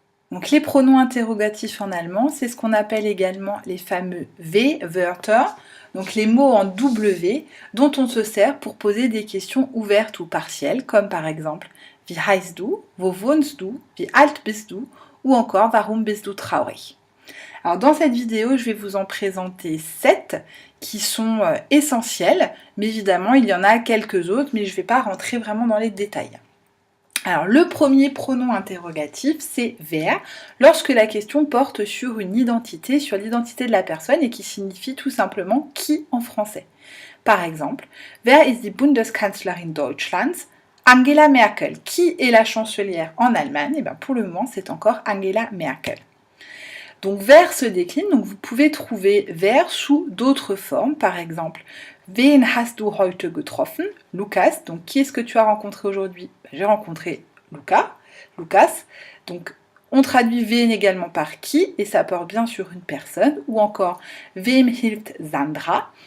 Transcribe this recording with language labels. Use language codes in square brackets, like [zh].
[fr] Donc les pronoms interrogatifs en allemand, c'est ce qu'on appelle également les fameux W-Wörter, donc les mots en W dont on se sert pour poser des questions ouvertes ou partielles, comme par exemple [de] Wie heißt du? Wo wohnst du? Wie alt bist du? [fr] Ou encore [de] Warum bist du traurig? [fr] Alors dans cette vidéo, je vais vous en présenter 7 qui sont essentiels, mais évidemment il y en a quelques autres, mais je ne vais pas rentrer vraiment dans les détails. Alors le premier pronom interrogatif, c'est wer, lorsque la question porte sur une identité, sur l'identité de la personne et qui signifie tout simplement qui en français. Par exemple, [de] wer ist die Bundeskanzlerin Deutschlands? Angela Merkel. [fr] Qui est la chancelière en Allemagne? Et bien pour le moment, c'est encore Angela Merkel. Donc wer se décline, donc vous pouvez trouver wer sous d'autres formes, par exemple [de] Wen hast du heute getroffen? [fr] Lukas, donc qui est-ce que tu as rencontré aujourd'hui? J'ai rencontré Lucas, donc on traduit wen également par qui, et ça porte bien sur une personne, ou encore [de] Wem hilft Sandra?